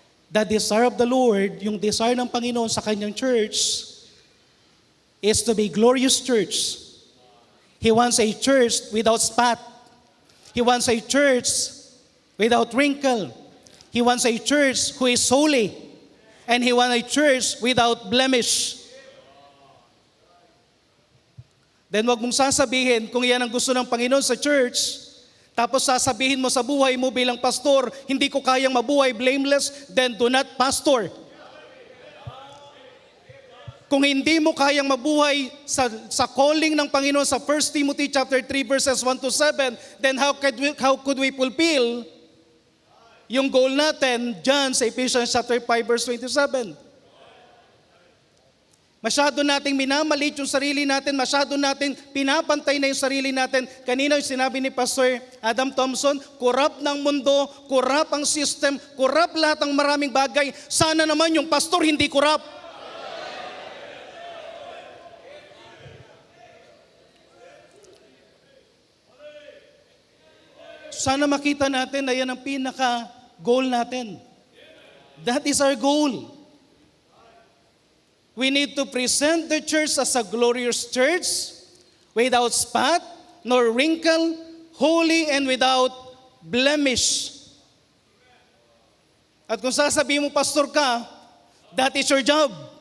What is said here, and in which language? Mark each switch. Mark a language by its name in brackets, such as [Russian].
[English] The desire of the Lord, [Filipino] yung desire ng Panginoon sa Kanyang church, [English] is to be glorious church. He wants a church without spot. He wants a church without wrinkle. He wants a church who is holy. And He wants a church without blemish. [Filipino] Then wag mong sasabihin kung yan ang gusto ng Panginoon sa church, tapos sasabihin mo sa buhay mo bilang pastor, hindi ko kayang mabuhay blameless, [English] then do not pastor. [Filipino] Kung hindi mo kayang mabuhay sa calling ng Panginoon sa 1 Timothy chapter 3 verses 1 to 7, [English] then how could we fulfill [Filipino] yung goal natin dyan sa Ephesians chapter 5 verse 27? Masyado nating minamalit yung sarili natin, masyado nating pinapantay na yung sarili natin. Kanina yung sinabi ni Pastor Adam Thompson, corrupt ng mundo, corrupt ang system, corrupt lahat ng maraming bagay. Sana naman yung pastor hindi corrupt. Sana makita natin na yan ang pinaka-goal natin. [English] That is our goal. We need to present the church as a glorious church, without spot, nor wrinkle, holy and without blemish. [Filipino] At kung sasabihin mo, pastor ka, [English] that is your job.